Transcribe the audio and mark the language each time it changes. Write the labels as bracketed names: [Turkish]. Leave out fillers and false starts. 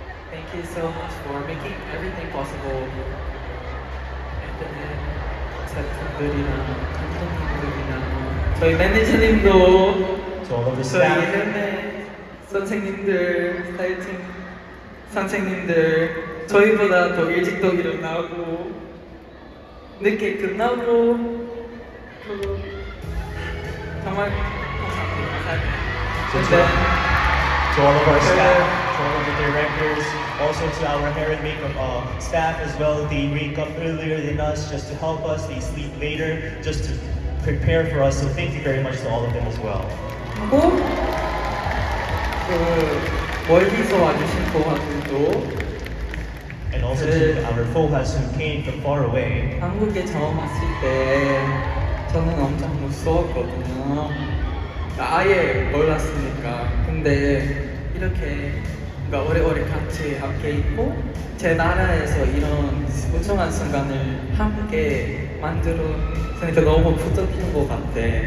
[English] Thank you so much for making everyththing possible. And then, [Korean] 스태프분들이랑 감독님들이랑 저희 매니저님도 [English] So all of the [Korean] 저희 [English] staff, [Korean] 헬멧 선생님들, 스타일팀 선생님들 저희보다 더 일찍 더 일어나고 늦게 끝나고 그리고 정말 감사합니다. [English] to all of our staff, to all of the directors, also to our hair and makeup staff as well. They wake up earlier than us just to help us. They sleep later just to prepare for us. So thank you very much to all of them as well. [Korean] 하고 그 멀리서 와주신 고객들도 [English] And also to our Fohas who came from far away. [Korean] 한국에 처음 왔을 때 저는 엄청 무서웠거든요. 아예 몰랐으니까. 근데 이렇게 뭔가 오래오래 같이 함께 있고 제 나라에서 이런 소중한 순간을 함께 만들었으니까 너무 부족한 것 같아.